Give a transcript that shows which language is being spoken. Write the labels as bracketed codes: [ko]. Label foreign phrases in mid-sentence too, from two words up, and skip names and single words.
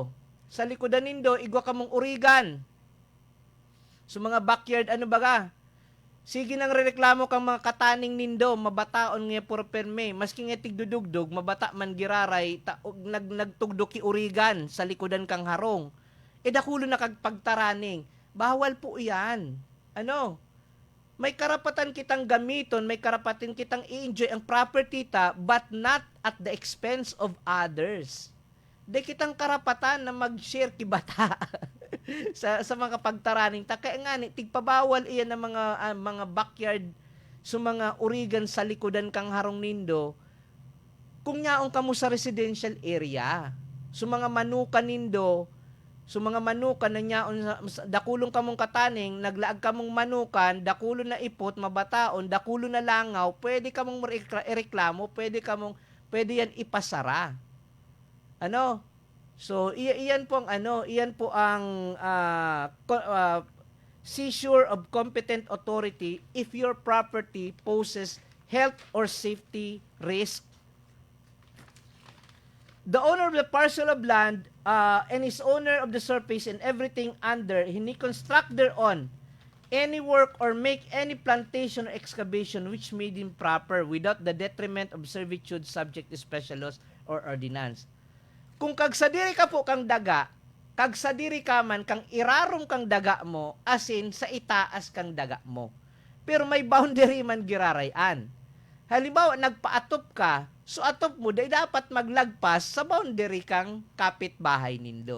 [bik] Sa likodan nindo, igwa ka mong urigan. So mga backyard, sige nang rereklamo kang mga kataning nindo, mabataon nga puro perme. Maski nga tigdudugdog, mabata man giraray, nagtugdo ki urigan sa likodan kang harong. Dakulo na kag pagtaraning. Bawal po yan. May karapatan kitang gamiton, may karapatan kitang i-enjoy ang property [en] but not at the expense of others. [bik] Di kitang karapatan na mag-share kibata sa mga pagtaraning. Kaya nga tigpabawal iyan ng mga backyard sa mga urigan sa likodan kang harong nindo kung nyaong kamo sa residential area. Sa mga manukan nindo, so mga manukan na nyaon dakulong kamong kataning, naglaag kamong manukan, dakulo na ipot, mabataon, dakulo na langaw, pwede kamong ireklamo, pwede yan ipasara. So iyan po ang [en] seizure of competent authority if your property poses health or safety risk. The owner of the parcel of land and is owner of the surface and everything under, he construct thereon any work or make any plantation or excavation which made him proper without the detriment of servitude subject to special laws or ordinance. [bik] Kung kagsadiri ka po kang daga, kag sa diri ka man kang irarong kang daga mo, asin sa itaas kang daga mo. Pero may boundary man girarayan. Halimbawa, nagpaatop ka, so atop mo, day dapat maglagpas sa boundary kang kapitbahay nindo.